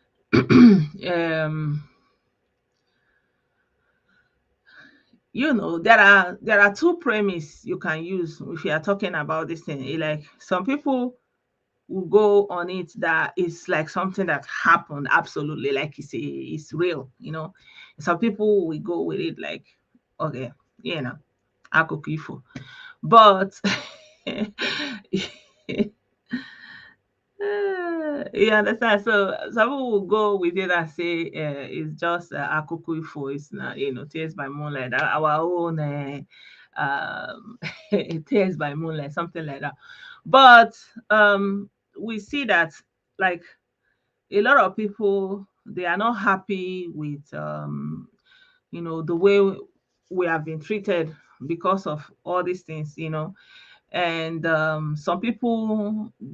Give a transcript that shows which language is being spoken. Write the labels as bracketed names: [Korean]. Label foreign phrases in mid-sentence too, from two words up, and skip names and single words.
[English] um there are two premise you can use if you are talking about this thing. Like some people will go on it that it's like something that happened absolutely, like it's real, some people will go with it like, okay, you know [Igbo] akụkọ ifo. [English] But you understand? So some people will go with it and say it's just [Igbo] akụkọ ifo. [English] It's not, Tears by Moonlight, our own Tears by Moonlight, something like that. But we see that, like, a lot of people, they are not happy with the way we have been treated because of all these things, and some people,